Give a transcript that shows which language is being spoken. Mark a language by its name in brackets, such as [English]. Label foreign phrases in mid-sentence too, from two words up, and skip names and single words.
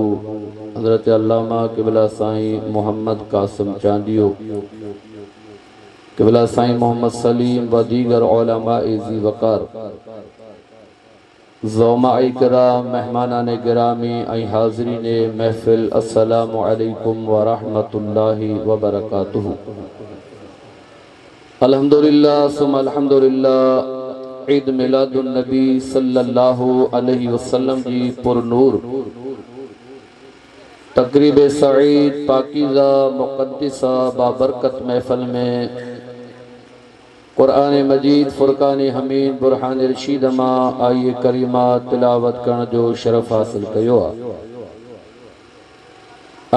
[Sindhi] हज़रत अल्लामा क़िबला साईं मोहम्मद कासिम चांदियो। क़िबला साईं मोहम्मद सलीम व दीगर उलमाए ज़ी वक़ार। ज़ौमाए किराम मेहमानाने गिरामी ऐं हाज़रीने महफ़िल [Arabic] السلام عليكم ورحمة الله وبركاته. الحمد لله ثم الحمد لله. [Sindhi] ईद मिलादुन नबी [Arabic] صلى الله عليه وسلم [Sindhi] जी पुरनूर तकरीब सईद पाकीज़ा मुक़द्दिसा बाबरकत महफल में कुरान मजीद फुरकान हमीद बुरहान रशीद मां आइए करीमा तिलावत करण जो शरफ हासिल कयो आहे।